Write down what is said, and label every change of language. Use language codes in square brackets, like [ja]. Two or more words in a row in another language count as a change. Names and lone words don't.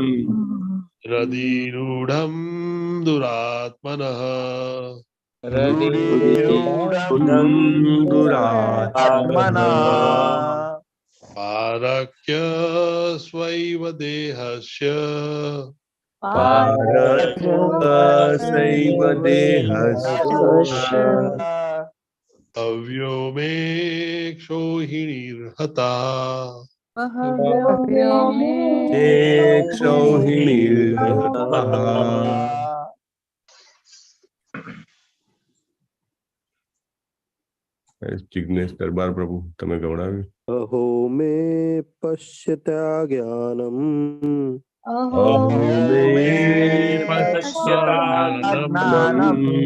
[sa] रदिरूढं दुरात्मनः पारक्य स्वैव देहस्य बह्व्यो मे क्षोहिणीर्हता [gu] જિગ્નેશ દરબાર પ્રભુ તમે ગવડાવ્યું. [sa] अहो मे पश्यता ज्ञानम् अहो मे पश्यता ज्ञानम्